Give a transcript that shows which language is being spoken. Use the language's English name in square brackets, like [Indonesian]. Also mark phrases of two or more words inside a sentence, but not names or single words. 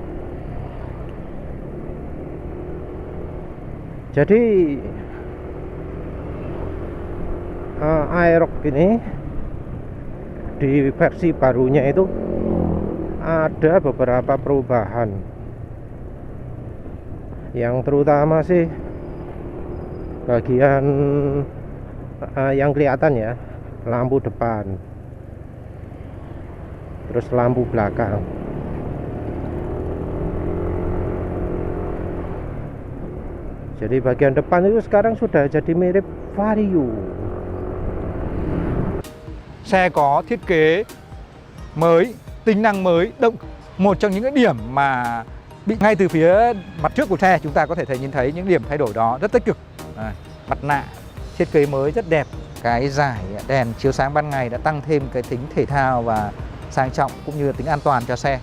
[Indonesian] Jadi Aerox ini di versi barunya itu ada beberapa perubahan, yang terutama sih bagian yang kelihatan ya, lampu depan, terus lampu belakang. Jadi bagian depan itu sekarang sudah jadi mirip Vario. [Vietnamese] Xe có thiết kế mới, tính năng mới, một trong những cái điểm mà bị ngay từ phía mặt trước của xe chúng ta có thể nhìn thấy những điểm thay đổi đó rất tích cực. Mặt nạ thiết kế mới rất đẹp, cái dải đèn chiếu sáng ban ngày đã tăng thêm cái tính thể thao và sang trọng cũng như là tính an toàn cho xe.